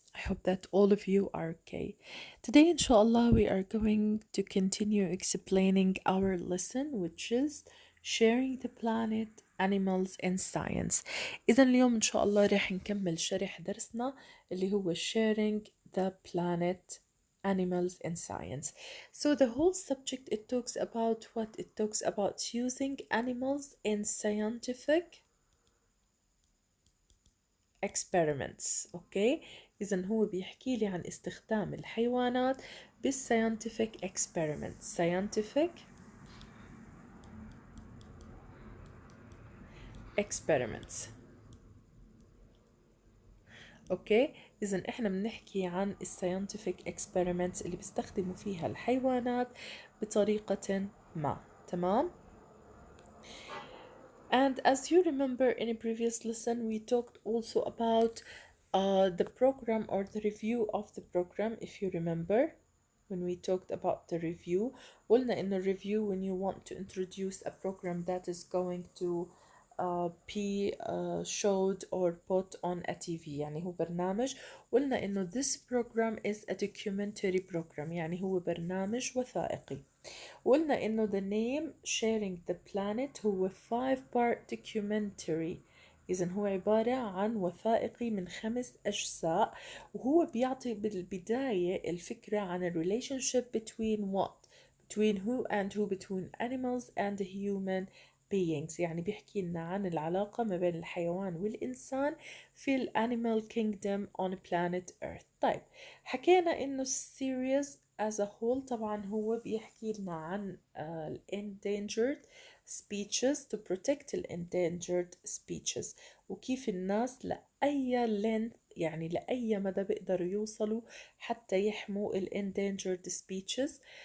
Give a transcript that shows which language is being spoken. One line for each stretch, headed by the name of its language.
English: I hope that all of you are okay. Today, inshallah, we are going to continue explaining our lesson, which is sharing the planet, animals, and science.
Arabic: إذا اليوم إن شاء الله رح نكمل شرح درسنا اللي هو sharing the planet, animals, and science.
English: So the whole subject it talks about what it talks about using animals in scientific experiments.
Arabic: اوكي اذا هو بيحكي لي عن استخدام الحيوانات بالscientific experiments.
English: scientific experiments.
Arabic: اوكي اذا احنا بنحكي عن الساينتفك experiments اللي بيستخدموا فيها الحيوانات بطريقة ما. تمام.
English: And as you remember in a previous lesson, we talked also about the program or the review of the program, if you remember. When we talked about the review,
Arabic: قلنا
English: in a review when you want to introduce a program that is going to be showed or put on a TV
Arabic: يعني هو برنامج. قلنا إنه
English: this program is a documentary program
Arabic: يعني هو برنامج وثائقي. وقلنا إنه
English: the name sharing the planet
Arabic: هو
English: 5-part documentary.
Arabic: إذا هو عبارة عن وثائقي من 5 أجزاء، وهو بيعطي بالبداية الفكرة عن ال
English: relationship between what? Between who and who? Between animals and human beings.
Arabic: يعني بيحكي لنا عن العلاقة ما بين الحيوان والإنسان في ال
English: animal kingdom on planet Earth.
Arabic: طيب حكينا إنه
English: series as a whole
Arabic: طبعا هو بيحكي لنا عن ال
English: endangered speeches to protect
Arabic: ال endangered speeches، وكيف الناس لأي length يعني لأي مدى بيقدروا يوصلوا حتى يحموا ال endangered speeches.